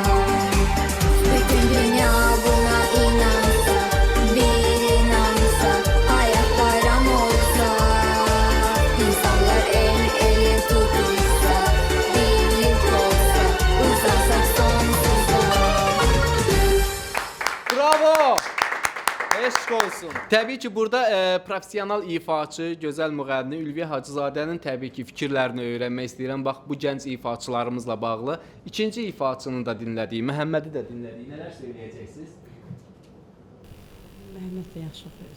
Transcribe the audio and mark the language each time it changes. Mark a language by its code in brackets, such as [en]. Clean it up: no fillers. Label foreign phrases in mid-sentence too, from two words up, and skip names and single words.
[tr] Bütün dünya buna inansa, bir inansa, hayat bayram olsa, insanlar el ele tutuşsa, birlik olsa, uzansak sonsuza. Bravo! [az] Eşq olsun. Təbii ki, burada professional ifaçı, gözəl müğənni Ülviyə Hacızadənin təbii ki, fikirlərini öyrənmək istəyirəm. Bax, bu gənc ifaçılarımızla bağlı. İkinci ifaçını da dinlədik, Məhəmmədi də dinlədik. Nələr söyləyəcəksiniz? Məhəmməd də yaxşı oxuyur.